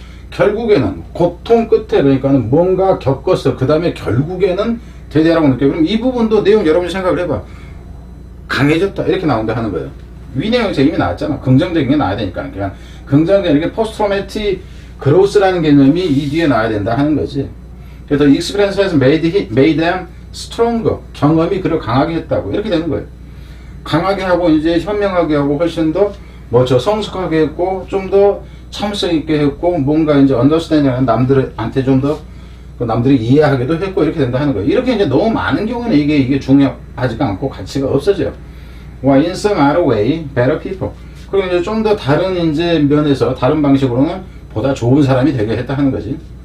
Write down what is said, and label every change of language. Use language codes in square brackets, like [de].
[ko] 결국에는 고통 끝에 그러니까는 뭔가 겪었어. 그 다음에 결국에는 대대라고 느껴요. 그럼 이 부분도 내용 여러분이 생각을 해봐. 강해졌다 이렇게 나온다 하는 거예요. 위 내용에서 이미 나왔잖아. 긍정적인 게 나와야 되니까. 그냥 긍정적인 게 포스트 트라우마틱 그로스라는 개념이 이 뒤에 나와야 된다 하는 거지. 그래서 [en] experience has made them stronger. [ko] 경험이 그를 강하게 했다고 이렇게 되는 거예요. 강하게 하고 이제 현명하게 하고 훨씬 더 성숙하게 했고 좀 더 참을성 있게 했고 뭔가 이제 understanding하는 남들한테 좀 더 남들이 이해하기도 했고 이렇게 된다 하는 거예요. 이렇게 이제 너무 많은 경우는 이게 중요하지가 않고 가치가 없어져요. [en] in some other way, better people. [ko] 그리고 이제 좀 더 다른 이제 면에서 다른 방식으로는 보다 좋은 사람이 되게 했다 하는 거지.